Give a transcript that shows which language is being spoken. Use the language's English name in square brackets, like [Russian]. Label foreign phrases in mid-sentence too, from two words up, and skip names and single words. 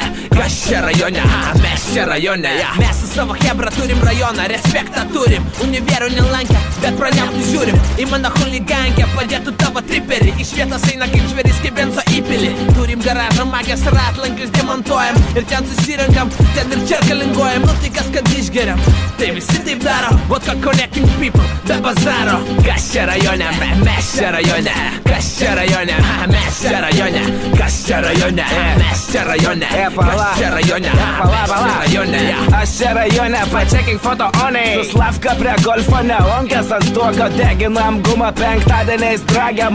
[Lithuanian] Kas čia rajone, mes čia rajone. Mes su savo hebra turim rajoną, respektą turim. Univerų nelankę, bet praneštų žiūrim. Į mano huligankę padėtų tavo triperį. Iš vietos eina kaip žvėris, kaip benzo įpilį. Turim garažą, magės ratlankius demontuojam. Ir ten susirenkam, ten ir čia galinguojam. Nu tai kas kad išgeriam, tai visi taip daro. [English] Vodka connecting people, [Lithuanian] be bazaro. Kas čia rajone, mes čia rajone. Kas čia rajone, mes čia rajone. Kas čia rajone, mes čia rajone. Kas čia rajone, mes čia rajone. Aš čia rajone, pačekink foto onai. Su Slavka prie golfo neonkės ant stuoko deginam gumą penktadieniais dragę.